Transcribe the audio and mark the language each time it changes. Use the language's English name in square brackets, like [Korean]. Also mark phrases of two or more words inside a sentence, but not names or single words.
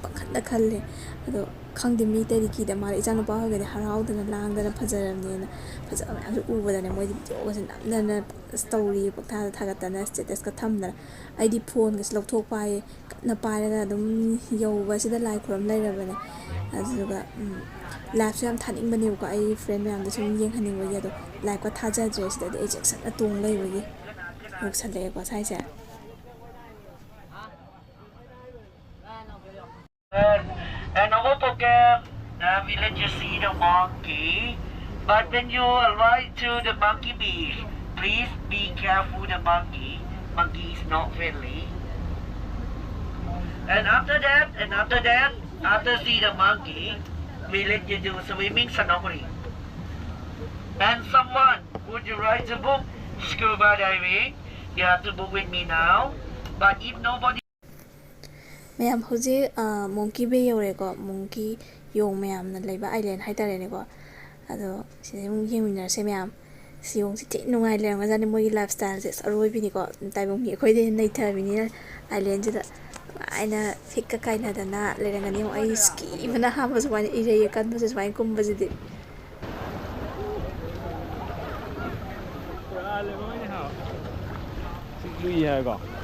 [Manipuri] ꯄꯪꯈꯟꯗ ꯈꯜꯂꯦ ꯑꯗꯣ ꯈꯪꯗꯦ ꯃꯤ ꯑꯇꯩꯗꯤ ꯀꯤꯗ ꯃꯥꯜꯂꯦ ꯏꯆꯥꯅꯨꯄꯥ ꯍꯣꯏꯒꯗꯤ ꯍꯔꯥꯎꯗꯅ ꯂꯥꯡꯗꯅ ꯐꯖꯔꯕꯅꯦꯅ ꯐꯖꯕ ꯃꯌꯥꯝꯁꯨ ꯎꯕꯗꯅꯦ ꯃꯣꯏꯗꯤ ꯚꯤꯗꯤꯑꯣꯒꯁꯦ ꯅꯝꯗꯅ ꯇꯧꯔꯤ ꯄꯪꯊꯥꯗ ꯊꯥꯒꯠꯇꯅ ꯁ꯭ꯇꯦꯇꯁꯀ ꯊꯝꯗꯅ ꯑꯩꯗꯤ ꯐꯣꯟꯒꯁꯦ ꯂꯧꯊꯣꯛꯄ ꯍꯥꯏꯌꯦ ꯀꯟꯅ ꯄꯥꯏꯔꯒ ꯑꯗꯨꯝ ꯌꯧꯕꯁꯤꯗ ꯂꯥꯏ ꯈꯨꯔꯨꯝ ꯂꯩꯔꯕꯅꯦ ꯑꯗꯨꯗꯨꯒ ꯂꯥꯏꯐꯁꯨ ꯌꯥꯝ ꯊꯥꯅꯤꯡꯕꯅꯦꯕꯀꯣ ꯑꯩ ꯐ꯭ꯔꯦꯟ ꯃꯌꯥꯝꯗ ꯁꯨꯝ ꯌꯦꯡꯍꯟꯅꯤꯡꯕꯒꯤ ꯑꯗꯣ ꯂꯥꯏꯐꯀ ꯊꯥꯖꯗ꯭ꯔꯦ ꯁꯤꯗꯗꯤ ꯑꯩ ꯆꯦꯛꯁꯟꯅ ꯇꯣꯡ ꯂꯩꯕꯒꯤ ꯌꯧꯁꯜꯂꯛꯑꯦꯀꯣ ꯁꯥꯏꯁꯦ [English] And over Phuket, we let you see the monkey. But when you arrive to the monkey beach, please be careful the monkey. Monkey is not friendly. And after see the monkey, we let you do swimming snorkeling. And someone, would you like to book scuba diving? You have to book with me now. But if nobody [Manipuri] ꯃꯌꯥꯝ ꯍꯧꯖꯤꯛ ꯃꯣꯡꯀꯤ ꯕꯦ ꯌꯧꯔꯦꯀꯣ ꯃꯣꯡꯀꯤ ꯌꯣꯡ ꯃꯌꯥꯝꯅ ꯂꯩꯕ ꯑꯥꯏꯂꯦꯟ ꯍꯥꯏꯇꯥꯔꯦꯅꯦꯀꯣ ꯑꯗꯣ ꯁꯤꯗ ꯑꯃꯨꯛ ꯌꯦꯡꯃꯤꯟꯅꯔꯁꯦ ꯃꯌꯥꯝ ꯌꯣꯡꯁꯤ ꯊꯤ ꯅꯨꯡꯉꯥꯏ ꯂꯩꯔꯝꯒꯖꯥꯠꯅꯤ ꯃꯣꯏꯒꯤ [English] life style [Manipuri] ꯑꯔꯣꯏꯕꯤꯅꯤꯀꯣ ꯇꯥꯏꯕꯪ ꯃꯤ ꯑꯩꯈꯣꯏꯗꯤ ꯅꯩꯊꯕꯤꯅꯤꯅ ꯑꯥꯏꯂꯦꯟꯁꯤꯗ ꯅꯨꯡꯉꯥꯏꯅ ꯐꯤꯛꯀ ꯀꯥꯏꯅꯗꯅ ꯂꯩꯔꯝꯒꯅꯤ ꯑꯩ ꯀꯤꯕꯅ ꯍꯥꯟꯕ ꯁꯨꯃꯥꯏꯅ ꯏꯔꯩ ꯑꯀꯟꯕꯁꯦ ꯁꯨꯃꯥꯏꯅ ꯀꯨꯝꯕꯁꯤꯗꯤ [Vietnamese] lui hay có